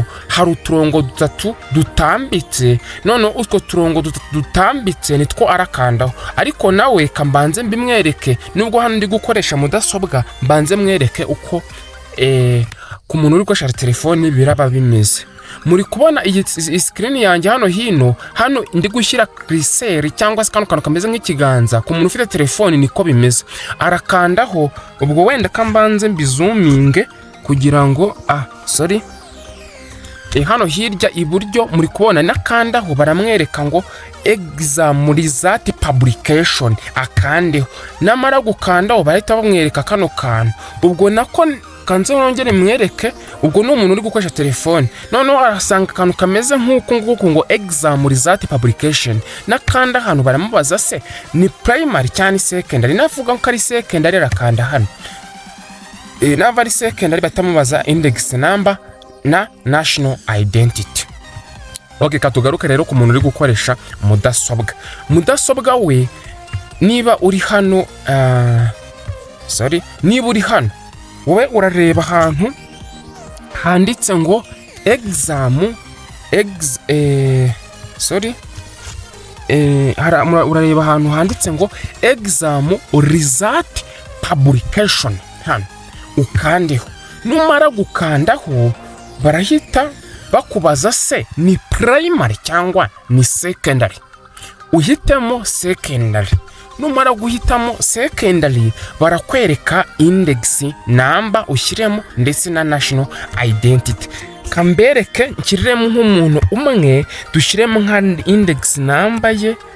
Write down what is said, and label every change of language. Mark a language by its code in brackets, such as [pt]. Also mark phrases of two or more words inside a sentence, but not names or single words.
[rw] hari uturongo dutatu dutambitse none utwo turongo dutambitse nitwo arakandaho ariko nawe kambanze mbimwereke nubwo hano ndi gukoresha mudasobwa mbanze mwereke uko ku muntu uri gukoresha telefoni biraba bimeze muri kubona iyi screen yanjye hano ndi gushyira cursor cyangwa se kantu kameze nk'ikiganza ku muntu ufite telefoni niko bimeze arakandaho ubwo wenda kambanze mbizoominge kugira ngo hano hirya iburyo muri kubona nakandaho baramwereka ngo [en] exam result publication [rw] akandeho namara gukandaho bahita bamwereka kano kantu ubwo nako kanze nongere mwereke ubwo no umuntu uri gukoresha telefoni none arasanga kantu kameze nk'uko ngo [en] exam result publication [rw] nakanda hano baramubaza se ni primary cyane secondary navuga ko ari secondary arakanda hano nava ari secondary batamubaza [en] index number [rw] na [en] national identity. [rw] Okay, katugaruka rero ku muntu uri gukoresha mudasobwa we niba uri hano niba uri hano wowe urareba ahantu handitse ngo urareba ahantu handitse ngo [en] exam result publication [rw] hano ukandeho numara gukandaho barahita bakubaza se ni primary cyangwa ni secondary uhitemo secondary numara guhitamo secondary barakwereka [en] index number [rw] ushyiremo ndetse na [en] national identity [rw] kambereke nkiriremo nk'umuntu umwe dushyiremo nka [en] index number [rw] ye